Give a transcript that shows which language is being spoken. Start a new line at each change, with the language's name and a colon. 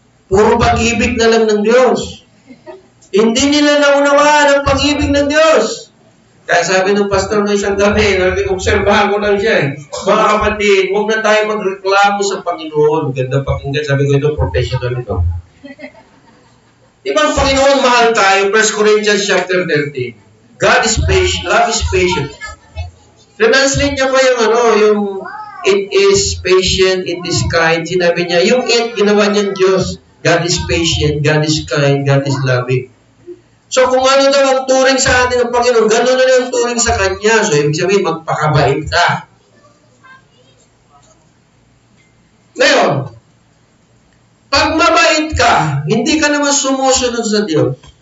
Filipino: Puro pag-ibig na lang ng Diyos. Hindi nila naunawaan ang pag-ibig ng Diyos. Kaya sabi ng pastor ng isang gabi, obserbahan ko lang siya eh. Mga kapatid, huwag na tayo magreklamo sa Panginoon. Ganda pakinggan, sabi ko ito, professional ito. Diba ang Panginoon mahal tayo?
English: 1 Corinthians chapter 13. God is patient, love is patient.
Filipino: Translate niya pa yung
English: it is patient, it is kind.
Filipino: Sinabi niya, yung it, ginawa niyang Diyos.
English: God is patient, God is kind, God is loving.
Filipino: So kung ano daw ang turing sa atin ng Panginoon, gano'n na yung turing sa Kanya. So ibig sabihin, magpakabait ka. Ngayon, pag mabait ka, hindi ka naman sumusunod sa Diyos.